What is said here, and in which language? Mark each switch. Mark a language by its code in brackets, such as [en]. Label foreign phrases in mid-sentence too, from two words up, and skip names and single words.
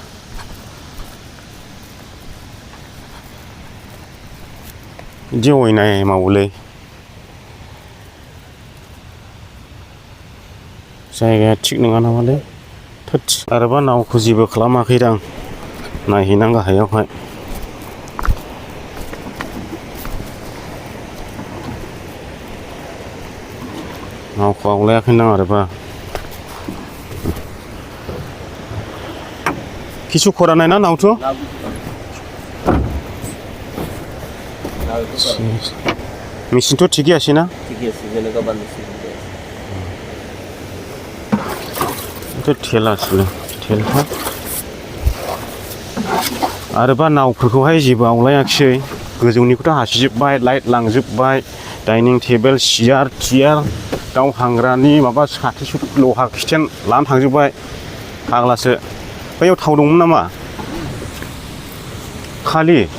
[brx] बिदि अयनाय मावोलै जायगाया थिग नङा नामालै थोद आरोबा नावखौ जेबो खालामाखैदां नायहैनां गाहायावहाय नावखौ आवलायाखैदां आरोबा [bn] কিছু করা নাই না নাও তো মেশিন তো ঠিকই আছে না ঠিকই আছে যেনকা বানাইছি এটা ঠেলা ছিল ঠেলা [brx] आरोबा नावफोरखौहाय जेबो आवलायाखिसै गोजौनिखौथ' हासिजोब्बाय लाइट लांजोब्बाय डाइनिं टेबोल सियार टियार दाउ हांग्रानि माबा साथि लहा खिथेन लानानै थांजोब्बाय फाग्लासो बैयाव थाव दंमोन नामा खालि